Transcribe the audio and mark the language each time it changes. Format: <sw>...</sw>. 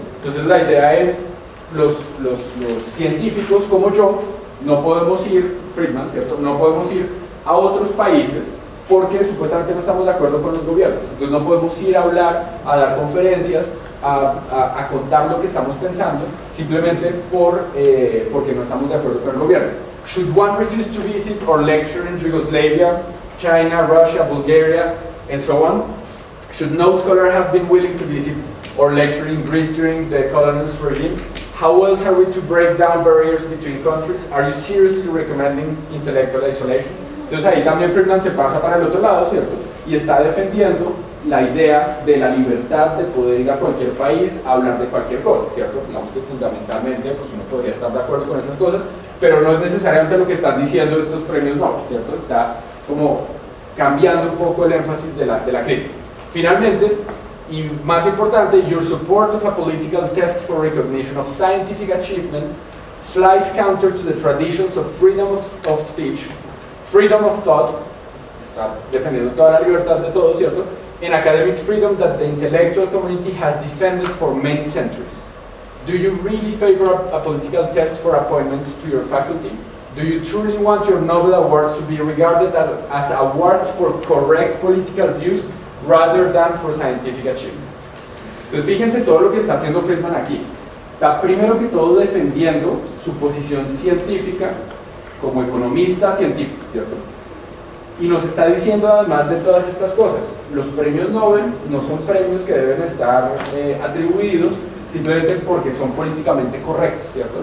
<es>Entonces la idea es, los científicos como yo no podemos ir, Friedman, ¿cierto? No podemos ir a otros países porque supuestamente no estamos de acuerdo con los gobiernos. Entonces no podemos ir a hablar, a dar conferencias, a contar lo que estamos pensando, simplemente porque no estamos de acuerdo con el gobierno.</es> <en>Should one refuse to visit or lecture in Yugoslavia, China, Russia, Bulgaria, and so on? Should no scholar have been willing to visit or lecture in Greece during the colonialist regime? How else are we to break down barriers between countries? Are you seriously recommending intellectual isolation?</en> <es>Entonces ahí también Friedman se pasa para el otro lado, ¿cierto? Y está defendiendo la idea de la libertad de poder ir a cualquier país a hablar de cualquier cosa, ¿cierto? Digamos que fundamentalmente pues uno podría estar de acuerdo con esas cosas, pero no es necesariamente lo que están diciendo estos premios Nobel, ¿cierto? Está como cambiando un poco el énfasis de la crítica. Finalmente, y más importante,</es> <en>your support of a political test for recognition of scientific achievement flies counter to the traditions of freedom of speech, freedom of thought,</en> <es>defendiendo toda la libertad de todos, ¿cierto?</es> <en>And academic freedom that the intellectual community has defended for many centuries. Do you really favor a political test for appointments to your faculty? Do you truly want your Nobel Awards to be regarded as awards for correct political views rather than for scientific achievements?</en> <es>Entonces fíjense todo lo que está haciendo Friedman aquí. Está primero que todo defendiendo su posición científica como economista científico, ¿cierto? Y nos está diciendo además de todas estas cosas, los premios Nobel no son premios que deben estar atribuidos simplemente porque son políticamente correctos, ¿cierto?</es>